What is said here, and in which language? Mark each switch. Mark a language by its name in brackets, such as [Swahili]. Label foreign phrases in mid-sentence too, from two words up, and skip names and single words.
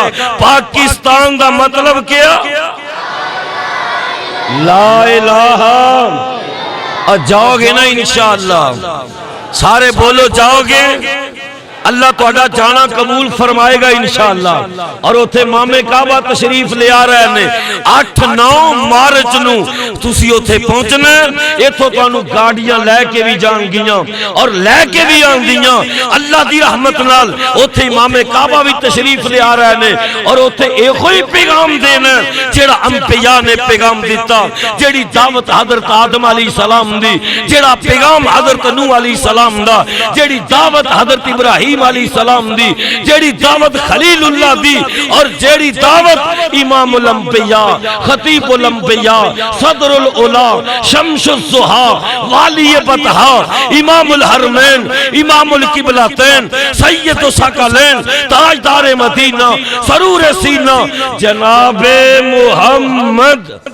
[Punjabi] پاکستان دا مطلب کیا؟ [Arabic] لا الہ۔ [Urdu] اور جاؤ گے نا انشاءاللہ؟ سارے بولو جاؤ گے؟ [Punjabi] اللہ تہاڈا جانا قبول فرمائے گا انشاءاللہ۔ اور اوتھے امام کعبہ تشریف لے آ رہے نے 8-9 مارچ نو تسی اوتھے پہنچنا ہے۔ ایتھوں تانوں گاڑیاں لے کے بھی جان گیاں اور لے کے بھی آن دیاں، اللہ دی رحمت نال اوتھے امام کعبہ بھی تشریف لے آ رہے نے، اور اوتھے ایک ہی پیغام دینا جیڑا انبیاء نے پیغام دیتا، جیڑی دعوت حضرت آدم [Arabic] علیہ السلام [Punjabi] دی، جیڑا پیغام حضرت نوح [Arabic] علیہ السلام [Punjabi] دا، جیڑی دعوت حضرت ابراہیم [Arabic] علیہ السلام [Punjabi] دی، جیڑی دعوت [Arabic] خلیل اللہ [Punjabi] دی، اور جیڑی دعوت [Arabic] امام الانبیاء، خطیب الانبیاء، صدر العلا، شمس الضحیٰ، والی بطحا، امام الحرمین، امام القبلتین، سید الثقلین، [Punjabi] تاجدار مدینہ، سرور سینہ، جناب محمد۔